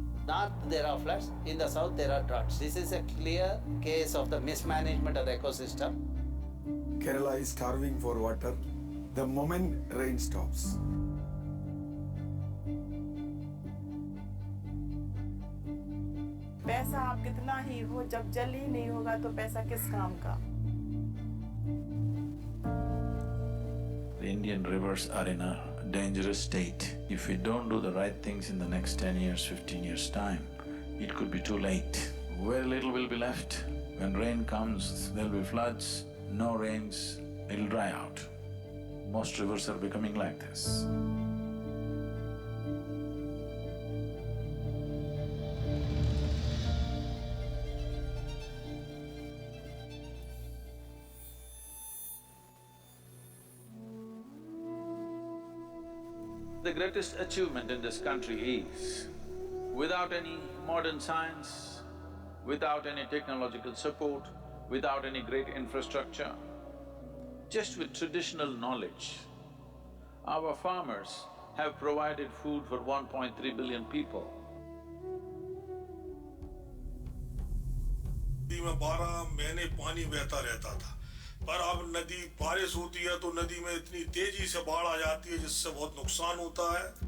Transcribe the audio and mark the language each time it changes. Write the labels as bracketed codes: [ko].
[en] North there are floods, in the south there are droughts. This is a clear case of the mismanagement of the ecosystem. Kerala is starving for water the moment rain stops. [hi] पैसा आप कितना ही हो, जब जल ही नहीं होगा तो पैसा किस काम का। [en] The Indian rivers are in a dangerous state. If we don't do the right things in the next 10 years, 15 years' time, it could be too late. Very little will be left. When rain comes, there'll be floods. No rains, it'll dry out. Most rivers are becoming like this. The greatest achievement in this country is, without any modern science, without any technological support, without any great infrastructure, just with traditional knowledge, our farmers have provided food for 1.3 billion people. [hi] नदी में 12 महीने पानी बहता रहता था, पर अब नदी बारिश होती है तो नदी में इतनी तेजी से बाढ़ आ जाती है जिससे बहुत नुकसान होता है।